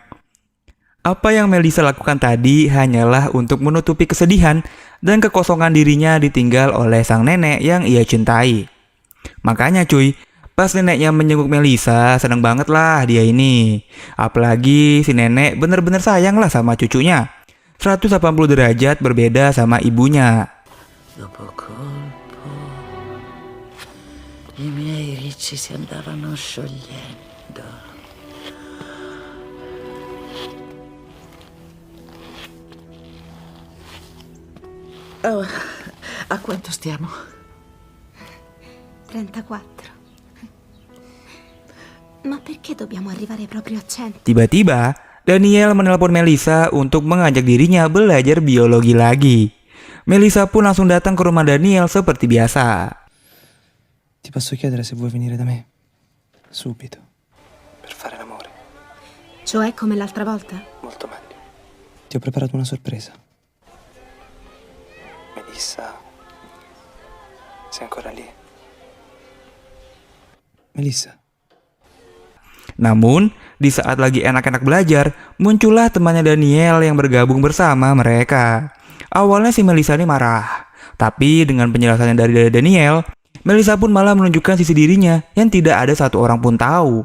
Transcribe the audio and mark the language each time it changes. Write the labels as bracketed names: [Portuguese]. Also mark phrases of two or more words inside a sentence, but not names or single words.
[Indonesian] Apa yang Melissa lakukan tadi hanyalah untuk menutupi kesedihan dan kekosongan dirinya ditinggal oleh sang nenek yang ia cintai. Makanya cuy, pas neneknya menjenguk Melissa, seneng banget lah dia ini. Apalagi si nenek bener-bener sayang lah sama cucunya. 180 derajat berbeda sama ibunya. [Italian] Dopo colpo, i miei ricci si andavano sciogliendo. Oh, a quanto stiamo? 34. Ma perché dobbiamo arrivare proprio a 100? [Indonesian] Tiba-tiba, Daniel menelpon Melissa untuk mengajak dirinya belajar biologi lagi. Melissa pun langsung datang ke rumah Daniel seperti biasa. [Italian] Ti posso chiedere se vuoi venire da me? Subito. Per fare l'amore. Cioè come l'altra volta? Molto meglio. Ti ho preparato una sorpresa. Melissa. Sei ancora lì? Melissa. [Indonesian] Namun, di saat lagi enak-enak belajar, muncullah temannya Daniel yang bergabung bersama mereka. Awalnya si Melissa ini marah, tapi dengan penjelasannya dari Daniel, Melissa pun malah menunjukkan sisi dirinya yang tidak ada satu orang pun tahu.